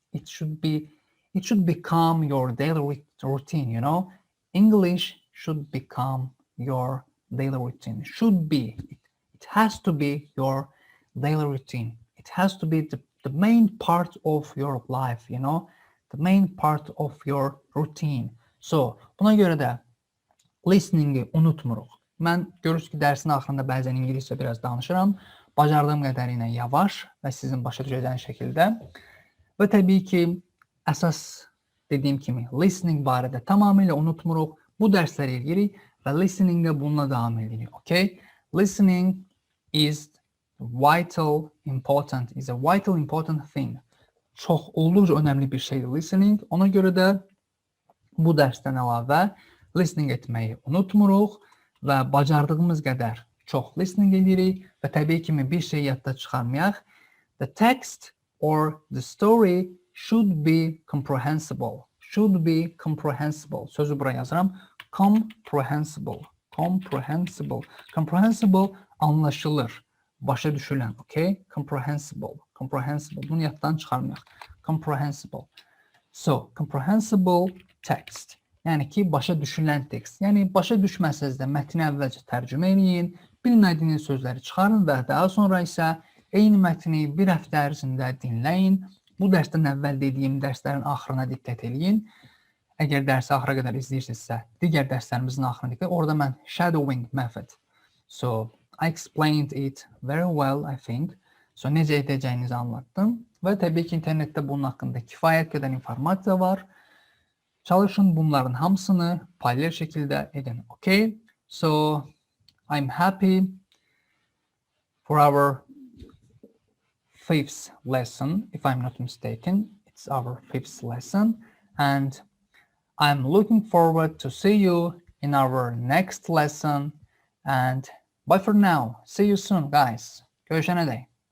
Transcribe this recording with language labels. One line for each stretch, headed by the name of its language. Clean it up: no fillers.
English: It should become your daily routine, you know. English should become your daily routine. Should be. It has to be your daily routine. It has to be the main part of your life, you know, the main part of your routine.
Azerbaijani: So buna görə də listening'i unutmuruq. Mən görürsünüz ki, dərsin axırında bəzən ingiliscə biraz danışıram. Bacardığım qədərilə yavaş və sizin başa düşəcəyiniz şəkildə. Və təbii ki, əsas dediyim kimi listening barədə tamamilə unutmuruq. Bu dərsləri eləyirik və listening'də bununla davam edirik.
English: Okay? Listening is a vital important thing.
Azerbaijani: Çox olduqca önəmli bir şeydir listening. Ona görə də bu dərsdən əlavə listening etməyi unutmuruq və bacardığımız qədər çox listening edirik və təbii kimi bir şey yadda çıxarmayaq.
English: The text or the story should be comprehensible. Should be comprehensible.
Azerbaijani: Sözü buraya yazıram.
English: Comprehensible. Comprehensible. Comprehensible
Azerbaijani: anlaşılır. Başa düşülən.
English: Okay? Comprehensible. Comprehensible.
Azerbaijani: Bunu yaddan çıxarmayaq.
English: Comprehensible. So, comprehensible text.
Azerbaijani: Yəni ki, başa düşülən tekst. Yəni, başa düşməsəz də mətni əvvəlcə tərcümə edin, bilmədiyiniz sözləri çıxarın və daha sonra isə eyni mətni bir həftə ərzində dinləyin. Bu dərsdən əvvəl dediyim dərslərin axırına diqqət edin. Əgər dərsi axıra qədər izləyirsinizsə, digər dərslərimizin axırına diqqət. Orada mən
English: shadowing method. So, I explained it very well, I think.
Azerbaijani: So, necə edəcəyinizi anlattım. Və təbii ki, internetdə bunun haqqında kifayət qədər informasiya var. Çalışın bunların hamısını paralel şəkildə edin.
English: Okay? So, I'm happy for our 5th lesson, if I'm not mistaken. It's our 5th lesson. And I'm looking forward to see you in our next lesson. And bye for now. See you soon, guys.
Azerbaijani: Görüşene dek.